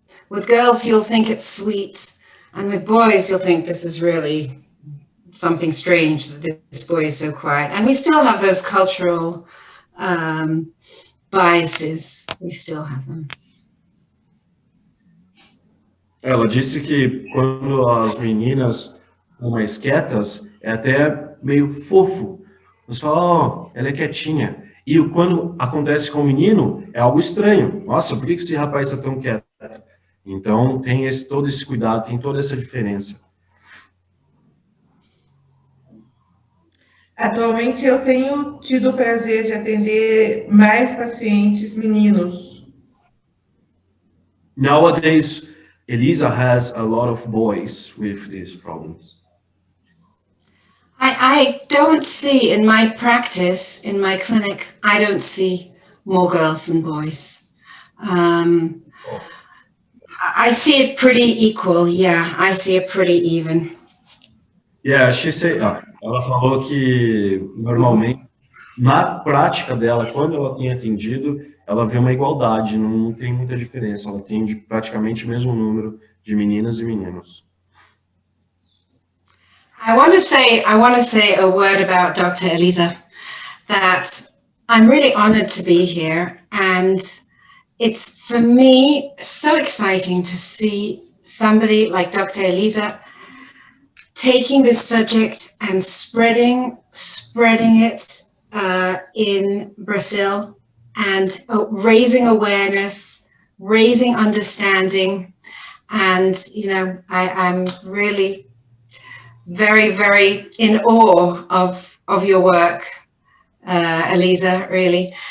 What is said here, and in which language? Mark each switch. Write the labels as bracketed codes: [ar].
[en] With girls, you'll think it's sweet, and with boys, you'll think this is really something strange that this boy is so quiet. And we still have those cultural biases. We still have them. [pt] Ela disse que quando as meninas são mais quietas, é até meio fofo. Você fala, ó, ela é quietinha. E quando acontece com o menino, é algo estranho. Nossa, por que esse rapaz está tão quieto? Então, tem todo esse cuidado, tem toda essa diferença. Atualmente eu tenho tido o prazer de atender mais pacientes meninos. [en] Nowadays, Elisa has a lot of boys with these problems. I don't see in my practice, in my clinic, I don't see more girls than boys. I see it pretty equal. Yeah, I see it pretty even. [pt] Yeah, ela falou que normalmente, na prática dela, quando ela tem atendido, ela vê uma igualdade, não tem muita diferença. Ela atende praticamente o mesmo número de meninas e meninos. [en] I want to say a word about Dr. Elisa, that I'm really honored to be here, and it's for me so exciting to see somebody like Dr. Elisa taking this subject and spreading it in Brazil, and raising awareness, raising understanding, and I'm really very, very in awe of your work, Elisa, really.